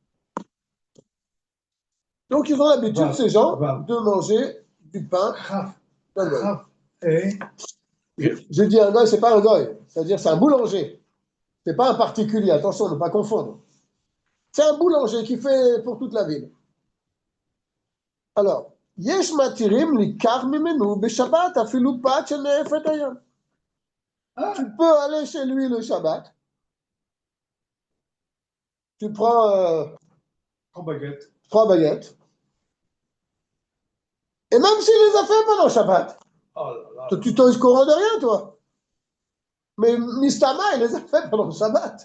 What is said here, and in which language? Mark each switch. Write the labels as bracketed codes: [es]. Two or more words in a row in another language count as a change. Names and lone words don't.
[fr] Donc ils ont l'habitude, ces gens, de manger du pain Chaf. d'un goy. Chaf. Et. Je dis un goy, c'est pas un goy, c'est-à-dire c'est un boulanger. C'est pas un particulier, attention, ne pas confondre. C'est un boulanger qui fait pour toute la ville. Alors, [he] יש מתירים ליקח ממנו בשבת אפילו פת שנאפת היום. [fr] Tu peux aller chez lui le Shabbat. Tu prends 3 baguettes. Et même s'il les a fait pendant Shabbat, Oh là là. tu t'es au courant de rien, toi. Mais Mistama, il les a fait pendant le Shabbat.